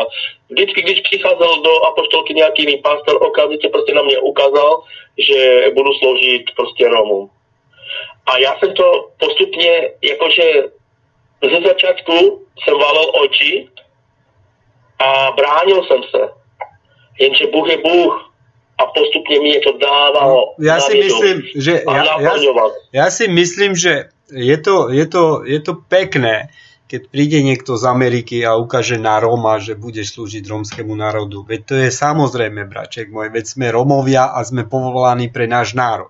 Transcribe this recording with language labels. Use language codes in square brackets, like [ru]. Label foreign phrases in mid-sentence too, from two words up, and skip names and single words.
[cs] Vždycky, když přicházel do apoštolky nějaký jiný pastor, okamžitě prostě na mě ukázal, že budu sloužit prostě Romům. A já jsem to postupně, jakože ze začátku jsem válel oči a bránil jsem se. Jenže Bůh je Bůh. A postupne mi to dávalo. [sk] Ja si myslím, že je to pekné, keď príde niekto z Ameriky a ukáže na Róma, že budeš slúžiť rómskemu národu. Veď to je samozrejme, braček môj, veď sme Rómovia a sme povolaní pre náš národ.